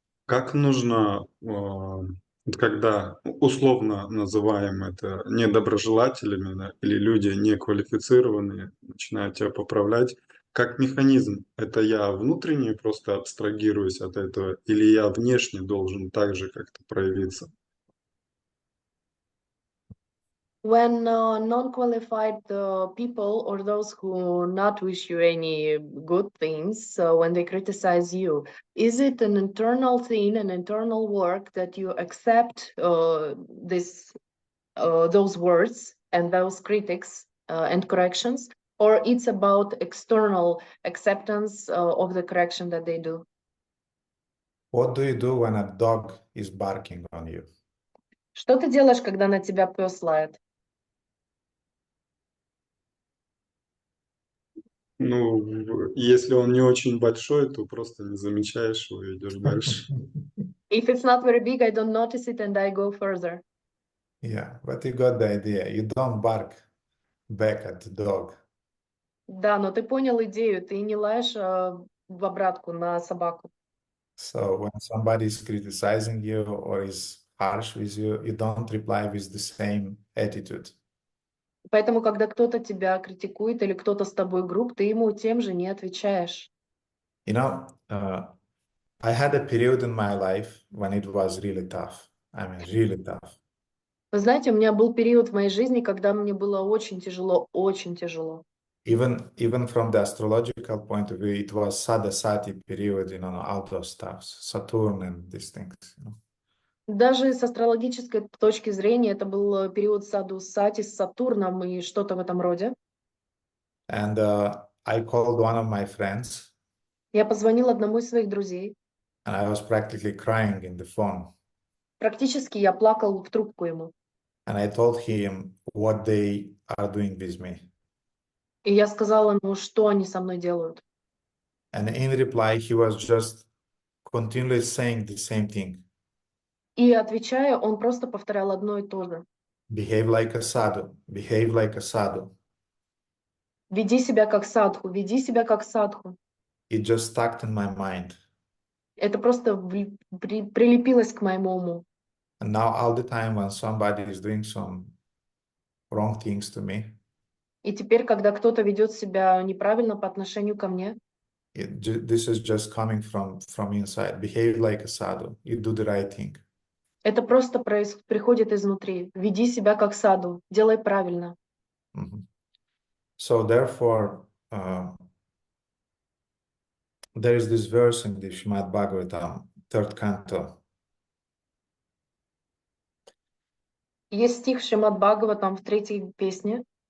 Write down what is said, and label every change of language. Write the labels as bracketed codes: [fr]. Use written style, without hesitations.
[ru] Как нужно, вот когда условно называем это недоброжелателями, да, или люди неквалифицированные начинают тебя поправлять, как механизм, это я внутренне просто абстрагируюсь от этого, или я внешне должен также как-то проявиться? [en] When non-qualified people or those who not wish you any good things, when they criticize you, is it an internal thing, an internal work that you accept those words and those critics and corrections, or it's about external acceptance of the correction that they do? What do you do when a dog is barking on you? [ru] Что ты делаешь, когда на тебя пес лает? Ну, если он не очень большой, то просто не замечаешь его и идешь дальше. [en] If it's not very big, I don't notice it and I go further. Yeah, but you got the idea. You don't bark back at the dog. [ru] Да, но ты понял идею, ты не лаешь в обратку на собаку. [en] So when somebody is criticizing you or is harsh with you, you don't reply with the same attitude. [ru] Поэтому, когда кто-то тебя критикует или кто-то с тобой груб, ты ему тем же не отвечаешь. [en] You know, I had a period in my life when it was really tough. I mean, really tough. [ru] Вы знаете, у меня был период в моей жизни, когда мне было очень тяжело, очень тяжело. [en] Even from the astrological point of view, it was Sadasati period, you know, all those stuff, Saturn and these things. You know. [ru] Даже с астрологической точки зрения это был период саду сати с Сатурном и что-то в этом роде. [en] And I called one of my friends, [ru] Я позвонила одному из своих друзей. [en] and I was practically crying in the phone. [ru] Практически я плакал в трубку ему. [en] And I told him what they are doing with me. [ru] И я сказала, ну что они со мной делают? [en] And in reply, he was just continually saying the same thing. [ru] И отвечая, он просто повторял одно и то же. [en] Behave like a sadhu. Behave like a sadhu. [ru] Веди себя как садху, веди себя как садху. [en] It just stuck in my mind. [ru] Это просто прилепилось к моему уму. [en] And now all the time when somebody is doing some wrong things to me, [ru] И теперь, когда кто-то ведет себя неправильно по отношению ко мне, [en] this is just coming from inside. Behave like a sadhu. You do the right thing. [ru] это просто приходит изнутри. Веди себя как саду, делай правильно. [en] So therefore, there is this verse in the Shrimad-Bhagavatam, 3rd canto. [ru] Есть стих Шримад-Бхагаватам в 3-й песне.